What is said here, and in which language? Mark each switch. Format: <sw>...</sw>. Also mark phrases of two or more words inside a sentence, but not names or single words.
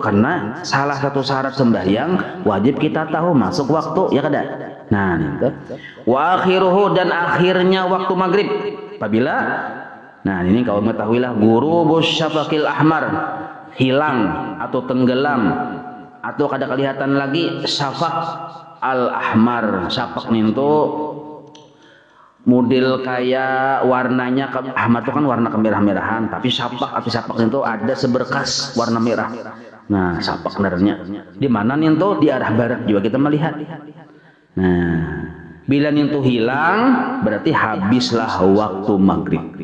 <id>Karena salah satu syarat sembahyang wajib kita tahu masuk waktu, ya kada? Nah, itu.</id> <ar>وآخره,</ar> <id>dan akhirnya waktu maghrib. Apabila, nah ini kau mengetahuilah</id> <ar>غروب الشفق الأحمر,</ar> <id>hilang atau tenggelam atau kada kelihatan lagi</id> <ar>الشفق الأحمر.</ar> <id>Syafaq itu model kayak warnanya ahmar itu kan warna kemerah-merahan, tapi syafaq itu ada seberkas warna merah. Nah, syafaq sebenarnya di mana nih itu di arah barat juga kita melihat. Nah, bila itu hilang berarti habislah waktu maghrib.</id>